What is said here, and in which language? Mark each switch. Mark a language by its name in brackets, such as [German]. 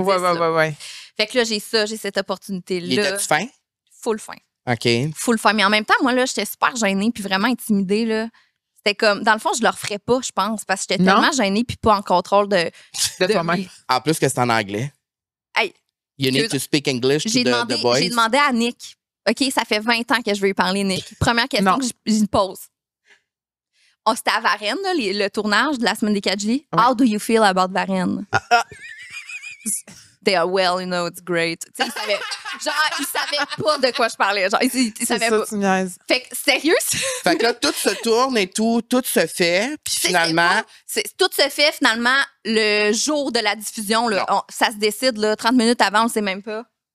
[French] Ouais. Fait que là, j'ai cette opportunité-là. Il était-tu fin? Full fin. OK. Full fin. Mais en même temps, moi, là, j'étais super gênée puis vraiment intimidée, là. C'était comme, dans le fond, je le referais pas, je pense, parce que j'étais tellement gênée puis pas en contrôle de toi-même. En plus que c'est en anglais. [English] Hey, you need to speak English to the boys. [French] J'ai demandé à Nick. OK, ça fait 20 ans que je veux lui parler, Nick. Première question que je pose. C'était à Varennes, là, le tournage de la semaine des 4 juillet. Ouais. [English] How do you feel about Varennes? They are well, you know, it's great. [French] Il savait pas de quoi je parlais. Genre, il savait pas. Fait que, sérieux? Fait que là, tout se tourne et tout se fait. Puis finalement. Tout se fait finalement le jour de la diffusion. Là, ça se décide là, 30 minutes avant, on le sait même pas.